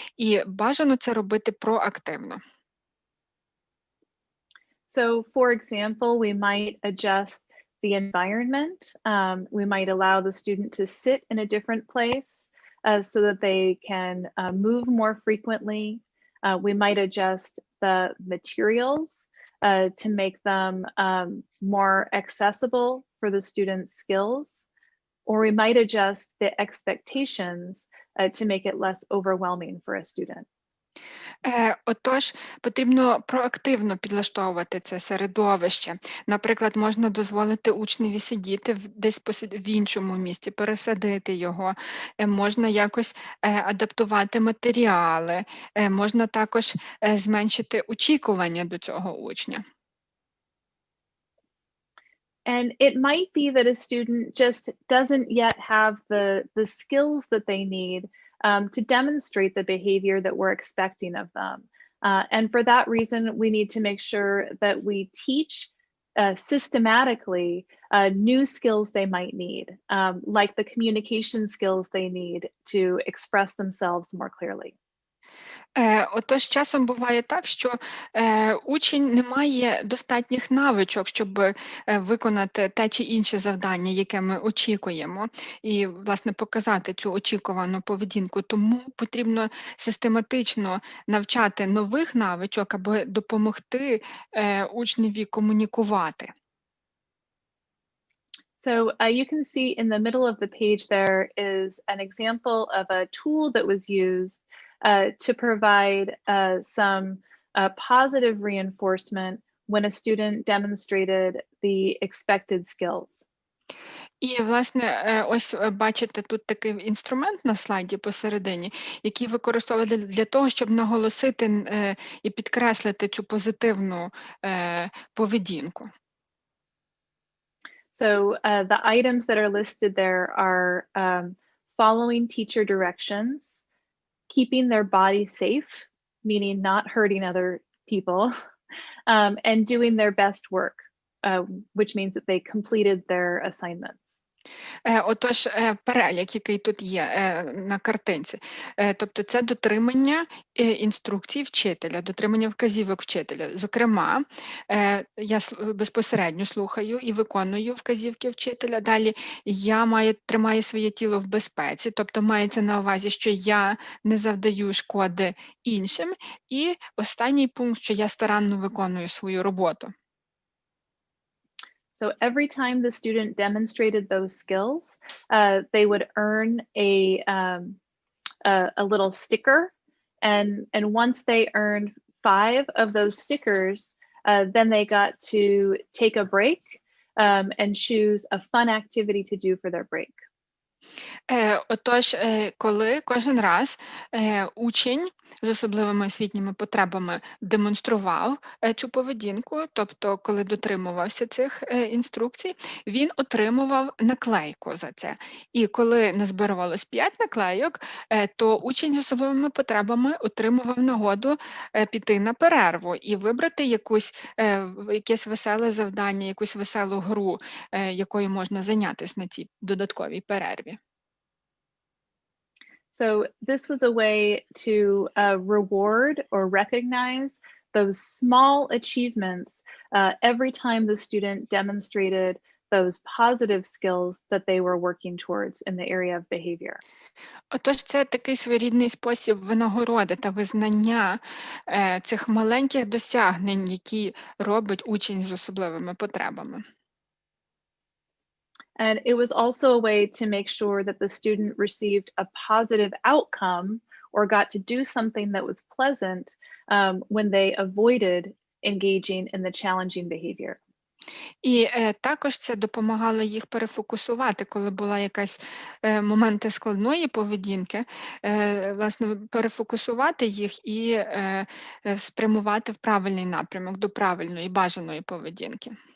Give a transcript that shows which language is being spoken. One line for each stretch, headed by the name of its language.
Ukrainian: І бажано це робити проактивно.
English: So, for example, we might adjust the environment. We might allow the student to sit in a different place so that they can move more frequently. We might adjust the materials to make them more accessible for the student's skills, or we might adjust the expectations to make it less overwhelming for a student.
Ukrainian: Отож, потрібно проактивно підлаштовувати це середовище. Наприклад, можна дозволити учневі сидіти десь в іншому місці, пересадити його, можна якось адаптувати матеріали, можна також зменшити очікування до цього учня.
English: And it might be that a student just doesn't yet have the skills that they need to demonstrate the behavior that we're expecting of them. And for that reason, we need to make sure that we teach systematically new skills they might need, like the communication skills they need to express themselves more clearly.
Ukrainian: Отож, часом буває так, що учень не має достатніх навичок, щоб виконати те чи інше завдання, яке ми очікуємо, і, власне, показати цю очікувану поведінку. Тому потрібно систематично навчати нових навичок, аби допомогти учневі комунікувати.
English: So you can see in the middle of the page there is an example of a tool that was used to provide some positive reinforcement when a student demonstrated the expected skills.
Ukrainian: І, власне, ось бачите тут такий інструмент на слайді посередині, який використовується для того, щоб наголосити і підкреслити цю позитивну поведінку.
English: So the items that are listed there are following teacher directions, keeping their body safe, meaning not hurting other people, and doing their best work, which means that they completed their assignments.
Ukrainian: Отож, перелік, який тут є на картинці, тобто це дотримання інструкцій вчителя, дотримання вказівок вчителя. Зокрема, я безпосередньо слухаю і виконую вказівки вчителя. Далі я тримаю своє тіло в безпеці, тобто мається на увазі, що я не завдаю шкоди іншим. І останній пункт, що я старанно виконую свою роботу.
English: So every time the student demonstrated those skills, they would earn a little sticker, and once they earned 5 of those stickers, then they got to take a break and choose a fun activity to do for their break.
Ukrainian: Отож, коли кожен раз учень з особливими освітніми потребами демонстрував цю поведінку, тобто коли дотримувався цих інструкцій, він отримував наклейку за це. І коли назбирувалось 5 наклейок, то учень з особливими потребами отримував нагоду піти на перерву і вибрати якесь веселе завдання, якусь веселу гру, якою можна зайнятися на цій додатковій перерві.
English: So this was a way to reward or recognize those small achievements every time the student demonstrated those positive skills that they were working towards in the area of behavior.
Ukrainian: Отож, це такий своєрідний спосіб винагороди та визнання цих маленьких досягнень, які робить учень з особливими потребами.
English: And it was also a way to make sure that the student received a positive outcome or got to do something that was pleasant when they avoided engaging in the challenging behavior.
Ukrainian: І також це допомагало їх перефокусувати, коли була якась моменти складної поведінки, власне, перефокусувати їх і спрямувати в правильний напрямок, до правильної, бажаної поведінки.